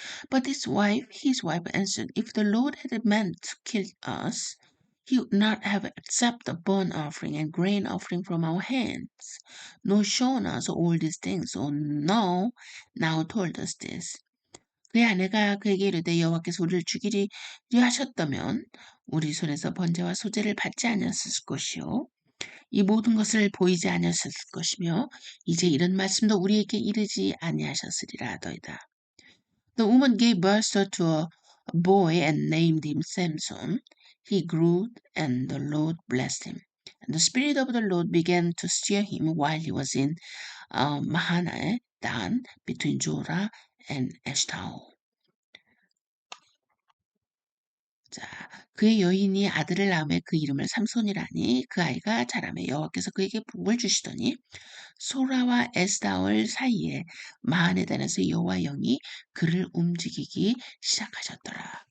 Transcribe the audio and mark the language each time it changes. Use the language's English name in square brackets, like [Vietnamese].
[English] But his wife answered, If the Lord had meant to kill us, he would not have accepted a burnt offering and grain offering from our hands, nor shown us all these things, or now told us this. [Korean] 그의 아내가 그에게 이르되 여호와께서 우리를 죽이려 하셨다면 우리 손에서 번제와 소제를 받지 아니하셨을 것이요 이 모든 것을 보이지 아니하셨을 것이며 이제 이런 말씀도 우리에게 이르지 아니하셨으리라 하더이다. [English] The woman gave birth to a boy and named him Samson. He grew, and the Lord blessed him. And the Spirit of the Lord began to stir him while he was in Mahanaim, Dan, between Jorah and Eshtaol. [Korean] 자, 그의 여인이 아들을 낳음에 그 이름을 삼손이라니 그 아이가 자라매 여호와께서 그에게 복을 주시더니 소라와 에스다올 사이에 마하네단에서 여호와 영이 그를 움직이기 시작하셨더라.